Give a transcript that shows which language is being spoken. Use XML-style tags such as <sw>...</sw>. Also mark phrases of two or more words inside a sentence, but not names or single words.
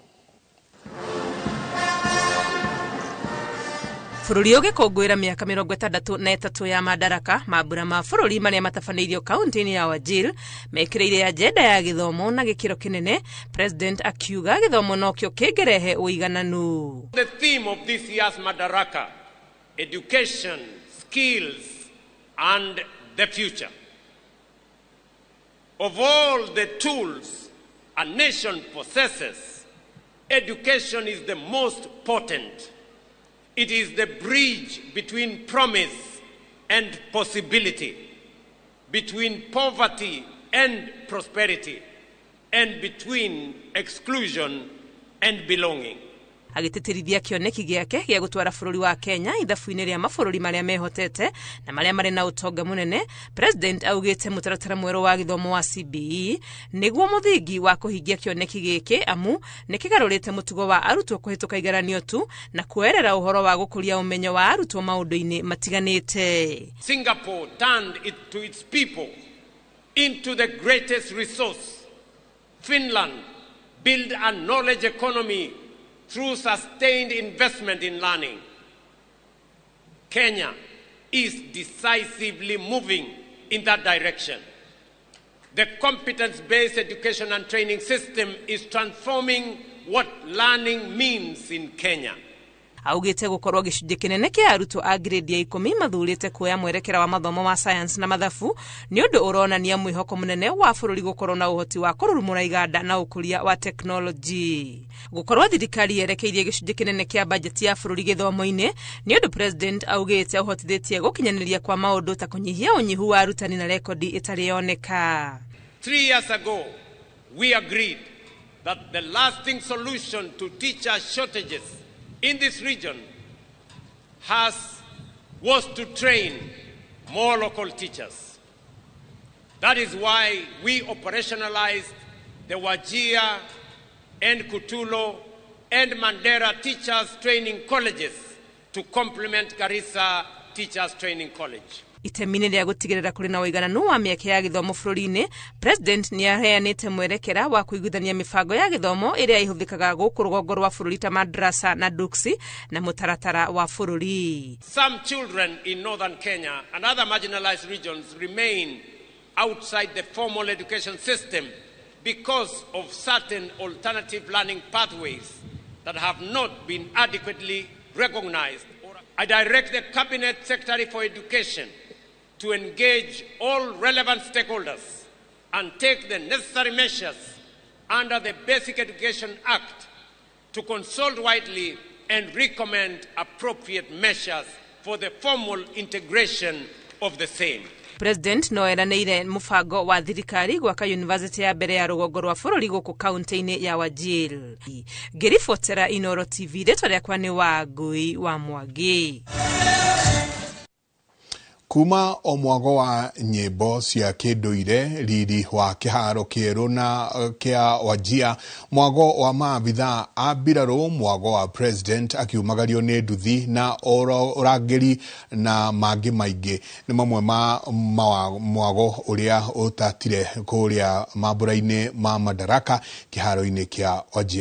<ki>Bururi ugikungwira miaka 63 ya madaraka, mabura ma bururi maria matabaneirio kaunti-ini ya Wajir mekireire agenda ya githomo na gikiro kinene. President akiuga githomo nokyo kingerehe uigananu.</ki> <en>The theme of this year's Madaraka: education, skills and the future. Of all the tools a nation possesses, education is the most potent. It is the bridge between promise and possibility, between poverty and prosperity, and between exclusion and belonging.</en> <ki>Agitetirithia kioneki giake gia gutwara bururi wa Kenya ithabu-ini ria mabururi maria mehotete na maria mari na utonga munene. President augite mutaratara mweru wa githomo wa CBE niguo muthingi wa kuhingia kioneki giki, amu nikigarurite mutugo wa arutwo kuhituka igeranio tu na kuerera uhoro wa gukuria umenyo wa arutwo maundu-ini matiganite.</ki> <en>Singapore turned it to its people into the greatest resource. Finland built a knowledge economy through sustained investment in learning. Kenya is decisively moving in that direction. The competence-based education and training system is transforming what learning means in Kenya.</en> <ki>Augite gukorwo gicunji kinene kia arutwo a grade ya 10 mathurite kuoya mwerekera wa mathomo ma science na mathabu ni undu uronania mwihoko munene wa bururi gukorwo na uhoti wa kururumura iganda na ukuria wa technology. Gukorwo thirikari yerekeirie gicunji kinene kia budget ya bururi githomo-ini ni undu president augite uhotithitie gukinyaniria kwa maundu ta kunyihia unyihu wa arutani na rekodi itari yoneka.</ki> <en>3 years ago, we agreed that the lasting solution to teacher shortages in this region was to train more local teachers. That is why we operationalized the Wajir and Kutulo and Mandera teachers training colleges to complement Garissa Teachers Training College.</en> <ki>Itemine ria gutigirira kuri na uigananu wa mieke ya githomo bururi-ini, president ni aheanite mwerekera wa kuiguthania mibango ya githomo iria ihuthikaga guku rugongo rwa bururi ta madrasa na duksi na mutaratara wa bururi.</ki> <en>Some children in northern Kenya and other marginalized regions remain outside the formal education system because of certain alternative learning pathways that have not been adequately recognized. I direct the Cabinet Secretary for Education to engage all relevant stakeholders and take the necessary measures under the Basic Education Act to consult widely and recommend appropriate measures for the formal integration of the same.</en> <ki>President no eranire mubango wa thirikari gwaka university ya mbere ya rugongo rwa bururi guku kaunti-ini ya Wajir. Ngiribotera Inoro TV, ritwa riakwa ni Wangui wa Mwangi. Kuma o mwago wa nyimbo cia kinduire riri wa kiharo kieru na kia Wajir, mwago wa maabitha a mbiraru, mwago wa president akiumagario ni nduthi na urangiri na mangi maingi ni mamwe ma mwago uria utatire kuria mabura-ini ma madaraka kiharo-ini kia Wajir.</ki>